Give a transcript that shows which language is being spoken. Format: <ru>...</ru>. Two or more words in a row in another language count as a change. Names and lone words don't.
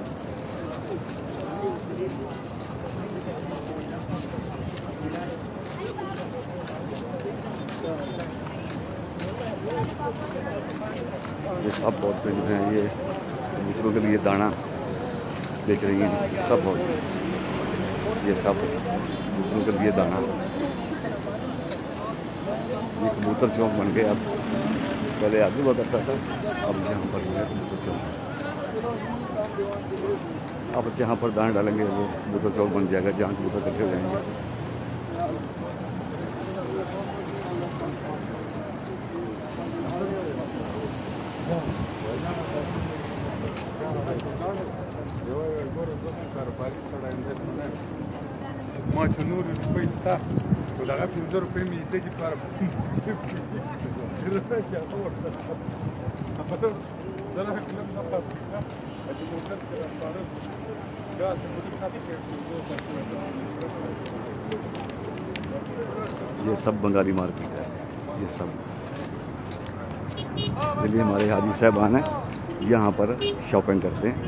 <hi>ये सब औरतें जो हैं ये दूसरों के लिए दाना बेच रही हैं, सब औरतें, ये सब दूसरों के लिए दाना। ये कबूतर चौक बन गया, अब पहले आगे हुआ करता था, अब यहाँ पर जो है कबूतर चौक। अब जहाँ पर दाना डालेंगे वो कबूतर चौक बन जाएगा, जहाँ कबूतर इकट्ठे हो जाएंगे।</hi> <ps>ماچنور روپی ستا و دغه 15 روپۍ مې دې لپاره</ps> <hi>ये सब बंगाली मार्केट है, ये सब ये हमारे हाजी साहबान हैं, यहाँ पर शॉपिंग करते हैं।</hi>